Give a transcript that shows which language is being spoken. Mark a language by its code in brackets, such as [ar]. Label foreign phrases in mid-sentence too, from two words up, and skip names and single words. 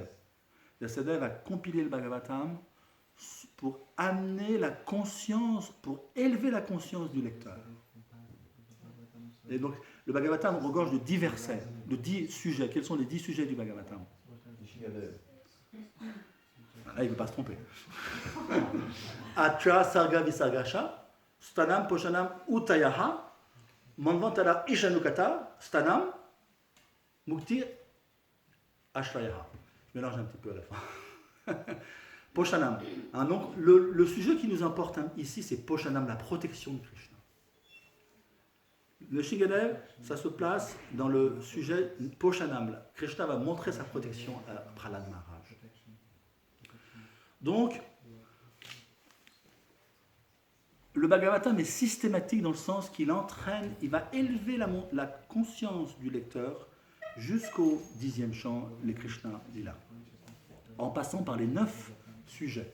[fr] Vyasadeva a compilé le Bhagavatam pour amener la conscience, pour élever la conscience du lecteur. Et donc, le Bhagavatam regorge de 10 versets, de 10 sujets. Quels sont les 10 sujets du Bhagavatam? Là, il ne veut pas se tromper. [sa] Atra sarga visargasha, stanam poshanam utayaha, manvantara ishanukata, stanam mukti ashrayaha. [fr] Je mélange un petit peu à la fin. Poshanam. Hein, donc, le sujet qui nous importe ici, c'est Poshanam, la protection de Krishna. Le Shigadev, ça se place dans le sujet Poshanam. Krishna va montrer sa protection à Prahlad Maharaj. Donc, le Bhagavatam est systématique dans le sens qu'il entraîne, il va élever la conscience du lecteur jusqu'au 10e chant, les Krishna Lila, en passant par les 9 sujets.